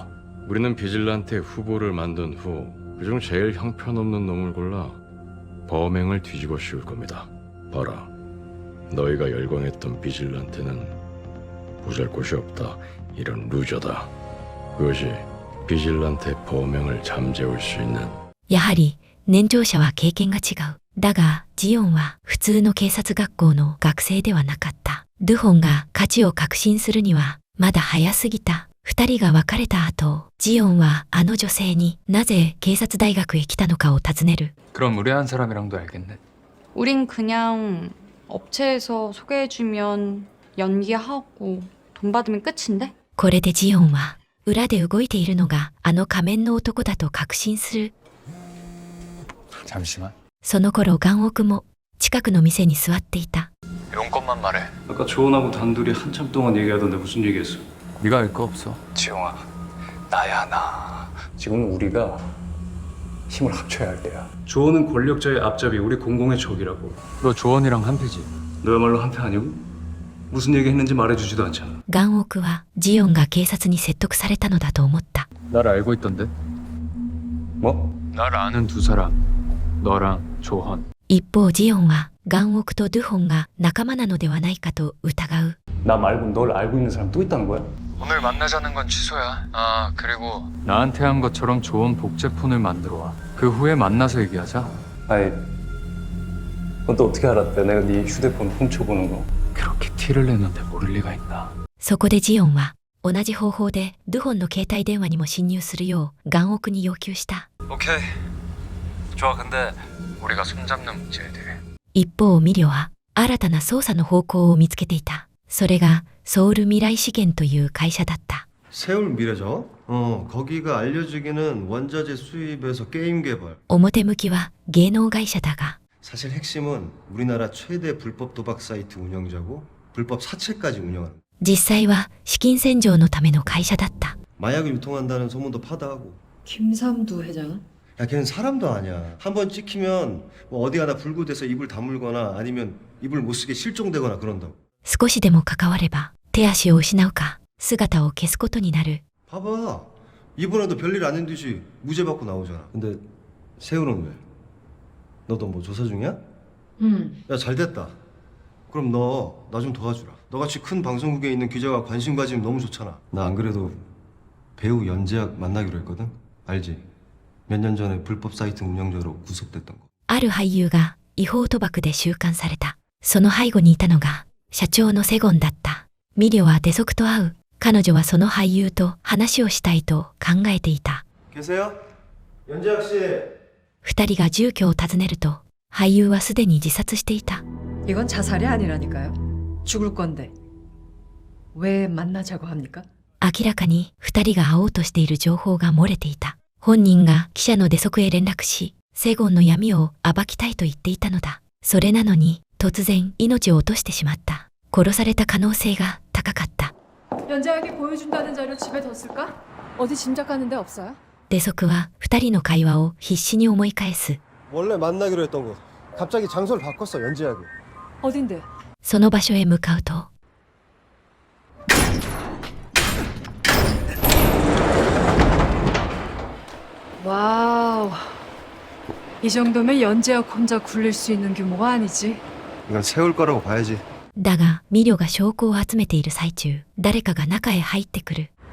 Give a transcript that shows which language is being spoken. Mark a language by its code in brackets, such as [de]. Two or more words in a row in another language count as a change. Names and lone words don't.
[ko] 우리는 비질란테 후보를 만든 후 그중 제일 형편없는 놈을 골라 범행을 뒤집어 씌울 겁니다. 봐라, 너희가 열광했던 비질란테는 보잘것이 없다. 이런 루저다. 그것이 비질란테 범행을 잠재울 수 있는. [ja] やはり年長者は経験が違う。だがジオンは普通の警察学校の学生ではなかった。ドゥホンが価値を確信するにはまだ早すぎた。二人が別れた後、ジオンはあの女性になぜ警察大学へ来たのかを尋ねる。 [ko] 그럼 의뢰한 사람이랑도 알겠네. 우린 그냥 업체에서 소개해주면 연기하고 돈 받으면 끝인데? [ja] これでジオンは裏で動いているのがあの仮面の男だと確信する。 [ko] 잠시만. [ja] その頃岩奥も近くの店に座っていた。 [ko] 용건만 말해. 아까 조원하고 단둘이 한참 동안 얘기하던데 무슨 얘기했어? 네가 알 거 없어. 지용아, 나야 나. 지금 우리가 힘을 합쳐야 할 때야. 조원은 권력자의 앞잡이, 우리 공공의 적이라고. 너 조원이랑 한패지? 너야말로 한패 아니고? 무슨 얘기했는지 말해주지도 않잖아. [ja] 岩奥はジオンが警察に説得されたのだと思った。 [ko] 날 알고 있던데? 뭐? 날 아는 두 사람. 너랑 조헌. [ja] 一方ジオンは岩奥とドゥホンが仲間なのではないかと疑う。 [ko] 나 말고 널 알고 있는 사람 또 있다는 거야? 오늘 만나자는 건 취소야. 아, 그리고 나한테 한 것처럼 좋은 복제폰을 만들어 와. 그 후에 만나서 얘기하자. 아니, 넌 또 어떻게 알았대? 내가 네 휴대폰 훔쳐보는 거. 그렇게 티를 내는데 모를 리가 있나. [ja] そこでジオンは同じ方法でドゥホンの携帯電話にも侵入するよう岩奥に要求した。 [ko] 오케이. 좋아. 근데 우리가 손잡는 문제에 대해. [ja] 一方ミリョは新たな捜査の方向を見つけていた。それがソウル未来資源という会社だった。 [ko] 세울 미래죠? 거기가 알려지기는 원자재 수입에서 게임 개발. [ja] 表向きは芸能会社だが [ko] 사실 핵심은 우리나라 최대 불법 도박 사이트 운영자고 불법 사채까지 운영하는. [ja] 実際は資金洗浄のための会社だった。 [ko] 마약을 유통한다는 소문도 파다하고. 김삼두 회장은? 야, 걔는 사람도 아니야. 한번 찍히면 뭐 어디 가나 불구돼서 입을 다물거나 아니면 입을 못 쓰게 실종되거나 그런다고. [ja] 少しでも関われば手足を失うか姿を消すことになる。 [ko] 봐봐. 이번에도 별일 아닌 듯이 무죄 받고 나오잖아. 근데 세훈은 왜? 너도 뭐 조사 중이야? 야, 잘 됐다. 그럼 너 나 좀 도와주라. 너같이 큰 방송국에 있는 기자가 관심 가지면 너무 좋잖아. 나 안 그래도 배우 연재학 만나기로 했거든? 알지? 몇 년 전에 불법 사이트 운영자로 구속됐던 거. [ja] ある俳優が違法賭博で収監された。その背後にいたのが社長のセゴンだった。ミリョは出足と会う。彼女はその俳優と話をしたいと考えていた。 [ko] 계세요? 연재학 씨. [ja] 二人が住居を訪ねると俳優はすでに自殺していた。 [ko] 이건 자살이 아니라니까요. 죽을 건데 왜 만나자고 합니까? [ja] 明らかに二人が会おうとしている情報が漏れていた。本人が記者の出足へ連絡し、セゴンの闇を暴きたいと言っていたのだ。それなのに突然命を落としてしまった。殺された可能性が高かった。 [ko] 연재학이 보여준다는 자료 집에 뒀을까? 어디 짐작하는 데 없어요? [ja] 出足は二人の会話を必死に思い返す。 [ko] 원래 만나기로 했던 곳. 갑자기 장소를 바꿨어, 연재학이. 어딘데? [ja] その場所へ向かうと [ko] 와우. 이 정도면 연재학 혼자 굴릴 수 있는 규모가 아니지. 이건 세울 거라고 봐야지. [ja] だがミリョが証拠を集めている最中、誰かが中へ入ってくる。